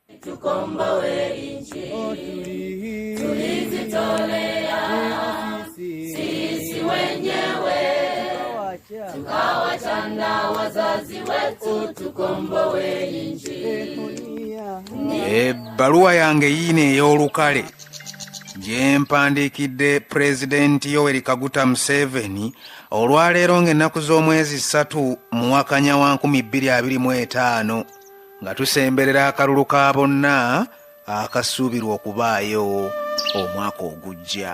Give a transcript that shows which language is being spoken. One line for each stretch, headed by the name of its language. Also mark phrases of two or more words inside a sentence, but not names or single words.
Swahili: tukomboe nchi. Tulizitolea sisi wenyewe, tukawachana wazazi wetu, tukomboe nchi.
Ganda: Ebbaluwa yange yiino ey'olukale gye mpandiikidde Pulezidenti Yoweri Kaguta Museveni olwaleero ng'ennaku z'omwezi 3 mu Wakanya wa 2025 nga tusemberera akalulu ka bonna akasuubirwa okubaayo omwaka ogujja.